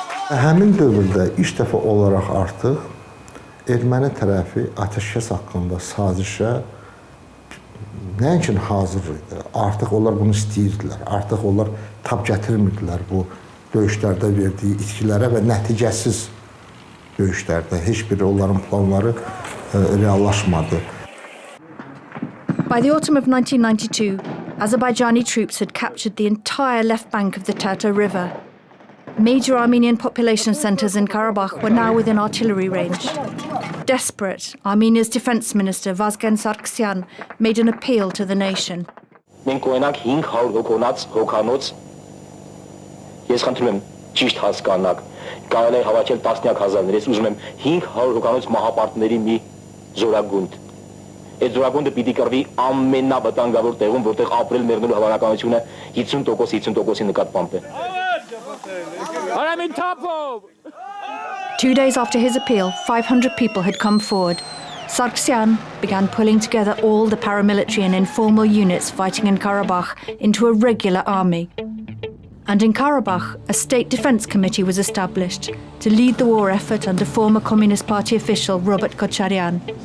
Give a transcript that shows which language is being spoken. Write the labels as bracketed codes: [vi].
[az] Həmin dövrdə ilk dəfə olaraq artıq erməni tərəfi atəşkəs haqqında sazişə nəinki hazır idi. Artıq onlar bunu istəyirdilər. Artıq onlar tab gətirmirdilər bu döyüşlərdə verdiyi itkilərə və nəticəsiz döyüşlərdə heç biri onların planları reallaşmadı. [en] By the autumn of 1992, Azerbaijani troops had captured the entire left bank of the Terta River. Major Armenian population centers in Karabakh were now within artillery range. Desperate, Armenia's defense minister Vazgen Sargsyan made an appeal to the nation. [hy] Մենք ունենանք 500 հոգոնոց հոգանոց Ես խնդրում եմ ճիշտ հասկանաք, կարելի է հավաքել տասնյակ հազարներ, ես ուզում եմ 500 հոգանոց մահապարտների մի զորագունդ։ Այդ զորագունդը պիտի կռվի ամենավտանգավոր տեղում, որտեղ ապրել մեռնելու հավանականությունը 50%-50%-ի նկատմամբ է։ [en] 2 days after his appeal, 500 people had come forward. Sargsyan began pulling together all the paramilitary and informal units fighting in Karabakh into a regular army. And in Karabakh, a state defense committee was established to lead the war effort under former Communist Party official Robert Kocharyan.